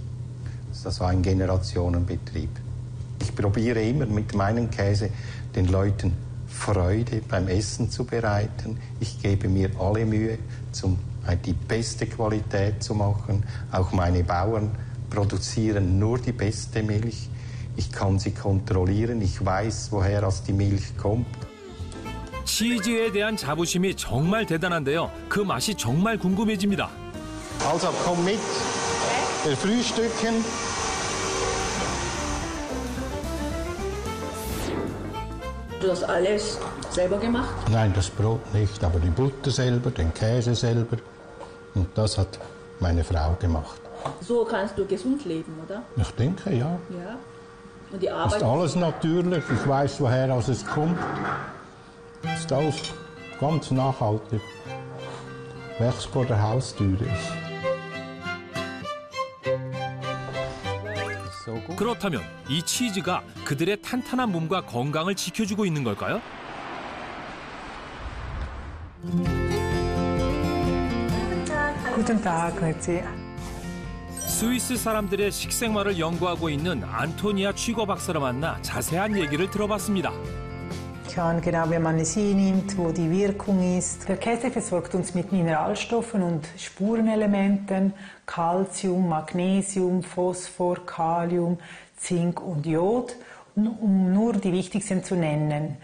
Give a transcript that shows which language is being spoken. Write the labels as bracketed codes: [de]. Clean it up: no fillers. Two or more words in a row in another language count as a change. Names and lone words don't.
[de] Das war ein Generationenbetrieb. Ich probiere immer mit meinem Käse den Leuten Freude beim Essen zu bereiten. Ich gebe mir alle Mühe, die beste Qualität zu machen. Auch meine Bauern produzieren nur die beste Milch. Ich kann sie kontrollieren. Ich weiß, woher die Milch kommt. [ko] 치즈에 대한 자부심이 정말 대단한데요. 그 맛이 정말 궁금해집니다. [de] Also komm mit, wir frühstücken. Du hast alles selber gemacht? Nein, das Brot nicht, aber die Butter selber, den Käse selber. Und das hat meine Frau gemacht. So kannst du gesund leben, oder? Ich denke, ja. Ja. Und die Das Arbeit? ist alles natürlich. Ich weiß, woher es kommt. Das ist alles ganz nachhaltig. Wächst vor der Haustür ist. [ko] 그렇다면 이 치즈가 그들의 탄탄한 몸과 건강을 지켜주고 있는 걸까요? [de] Guten Tag, grüezi. [ko] 스위스 사람들의 식생활을 연구하고 있는 안토니아 취거 박사를 만나 자세한 얘기를 들어봤습니다. [de] Schauen genau, wie man es hinnimmt, wo die Wirkung ist. Der Käse versorgt uns mit Mineralstoffen und Spurenelementen, Calcium, Magnesium, Phosphor, Kalium, Zink und Jod, um nur die wichtigsten zu nennen.